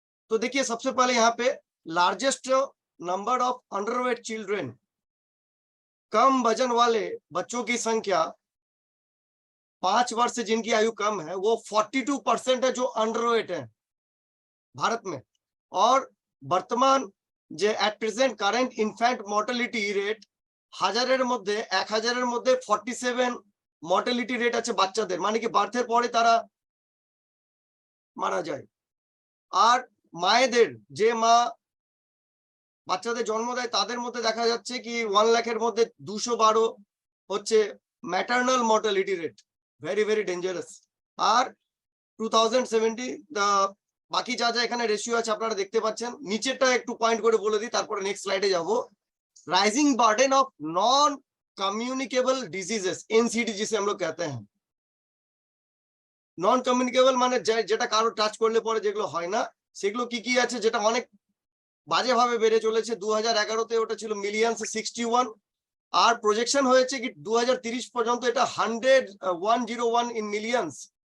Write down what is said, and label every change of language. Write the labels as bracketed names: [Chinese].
[Hindi] तो देखिए, सबसे पहले यहाँ पे largest number of underweight children, कम वजन वाले बच्चों की संख्या 5 वर्ष से जिनकी आयु कम है वो 42% है जो अंडरवेट है भारत में। और वर्तमान [Bangla] যে at present current infant mortality rate 1000-এর মধ্যে 1000-এর মধ্যে 47 মর্টালিটি রেট আছে বাচ্চাদের, মানে কি বার্থের পরে তারা মারা যায়। আর মায়েদের, যে মা বাচ্চাদের জন্ম দেয় তাদের মধ্যে দেখা যাচ্ছে কি 1 লাখের মধ্যে 212 হচ্ছে maternal mortality rate, very very dangerous. আর 2070 বাকি যা যা এখানে রেশিও আছে আপনারা দেখতে পাচ্ছেন। নিচেরটা একটু পয়েন্ট করে বলে দিই, তারপরে নেক্সট স্লাইডে যাব। [Hindi] Rising burden of non communicable diseases, NCD जिसे हम लोग कहते हैं। [Bangla] নন কমিউনিকেবল মানে যেটা কারো টাচ করলে পরে যেগুলো হয় না, সেগুলো কি কি আছে, যেটা অনেক বাজেভাবে বেড়ে চলেছে। 2011-তে ওটা ছিল মিলিয়নস 61, আর প্রজেকশন হয়েছে কি 2030 পর্যন্ত এটা 101 ইন মিলিয়নস।